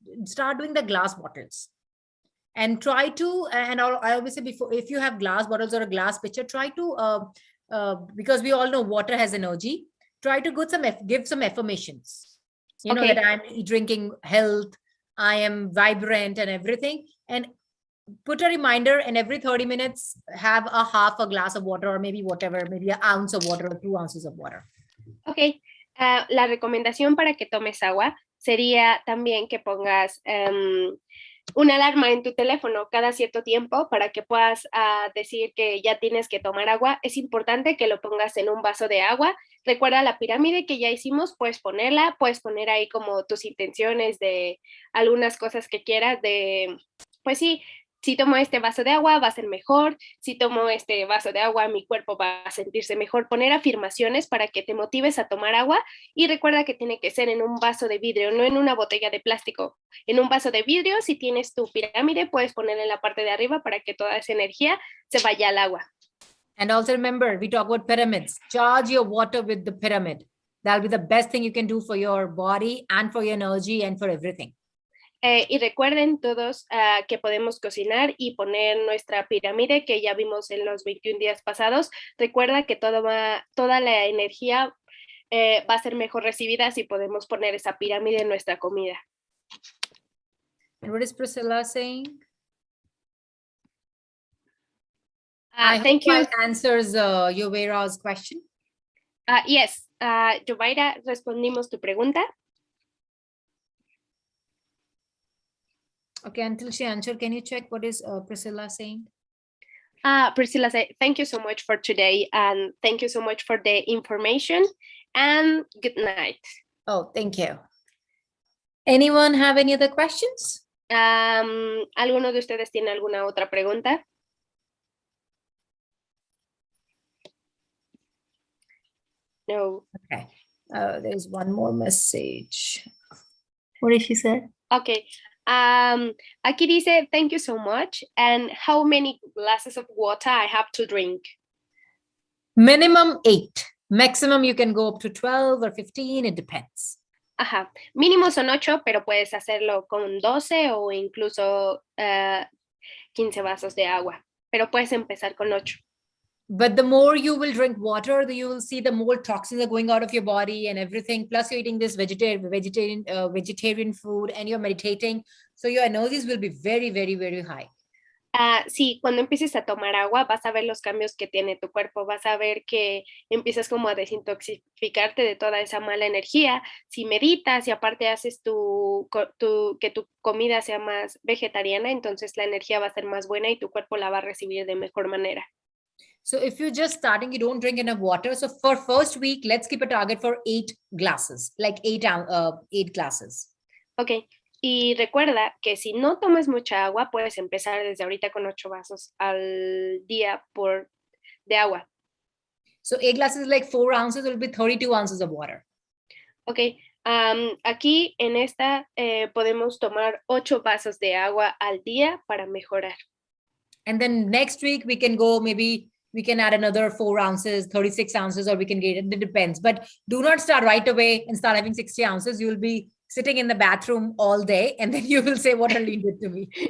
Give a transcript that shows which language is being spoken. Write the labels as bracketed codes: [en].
[en] Start doing the glass bottles. And try to, and I always say before, if you have glass bottles or a glass pitcher, try to, because we all know water has energy, try to give some affirmations. You know, that I'm drinking health, I am vibrant and everything. And put a reminder, and every 30 minutes, have a half a glass of water, or maybe whatever, maybe an ounce of water or 2 ounces of water. [es] Ok, la recomendación para que tomes agua sería también que pongas una alarma en tu teléfono cada cierto tiempo para que puedas decir que ya tienes que tomar agua. Es importante que lo pongas en un vaso de agua. Recuerda la pirámide que ya hicimos, puedes poner ahí como tus intenciones de algunas cosas que quieras pues sí, si tomo este vaso de agua va a ser mejor, si tomo este vaso de agua mi cuerpo va a sentirse mejor. Poner afirmaciones para que te motives a tomar agua, y recuerda que tiene que ser en un vaso de vidrio, no en una botella de plástico. En un vaso de vidrio, si tienes tu pirámide, puedes poner en la parte de arriba para que toda esa energía se vaya al agua. [en] And also remember, we talk about pyramids. Charge your water with the pyramid. That'll be the best thing you can do for your body and for your energy and for everything. [es] Y recuerden todos que podemos cocinar y poner nuestra pirámide que ya vimos en los 21 días pasados. Recuerda que toda la energía va a ser mejor recibida si podemos poner esa pirámide en nuestra comida. [en] And what is Priscilla saying? Thank you. That answers Yovera's question. [es] Yes, Yovaira, respondimos tu pregunta. [en] Okay, until she answered, can you check what is Priscilla saying? Priscilla said, thank you so much for today, and thank you so much for the information, and good night. Oh, thank you. Anyone have any other questions? [es] ¿Alguno de ustedes tiene alguna otra pregunta? No. [en] Okay. There's one more message. What did she say? Okay. [es] Aquí dice, [en] thank you so much. And how many glasses of water I have to drink? Minimum 8. Maximum you can go up to 12 or 15. It depends. [es] Ajá. Mínimo son 8, pero puedes hacerlo con 12 o incluso 15 vasos de agua. Pero puedes empezar con 8. [en] But the more you will drink water, you will see the more toxins are going out of your body and everything. Plus, you're eating this vegetarian food, and you're meditating. So your energies will be very, very, very high. [es] Sí, cuando empieces a tomar agua, vas a ver los cambios que tiene tu cuerpo. Vas a ver que empiezas como a desintoxicarte de toda esa mala energía. Si meditas y aparte haces que tu comida sea más vegetariana, entonces la energía va a ser más buena y tu cuerpo la va a recibir de mejor manera. [en] So if you're just starting, you don't drink enough water. So for first week, let's keep a target for 8 glasses, like 8 glasses. Okay. [es] Y recuerda que si no tomas mucha agua, puedes empezar desde ahorita con 8 vasos al día de agua. [en] So 8 glasses, like 4 ounces, will be 32 ounces of water. Okay. [es] Aquí en esta podemos tomar 8 vasos de agua al día para mejorar. [en] And then next week we can go, maybe we can add another 4 ounces, 36 ounces, or we can get it. It depends. But do not start right away and start having 60 ounces. You will be sitting in the bathroom all day, and then you will say, what Arlene did to me.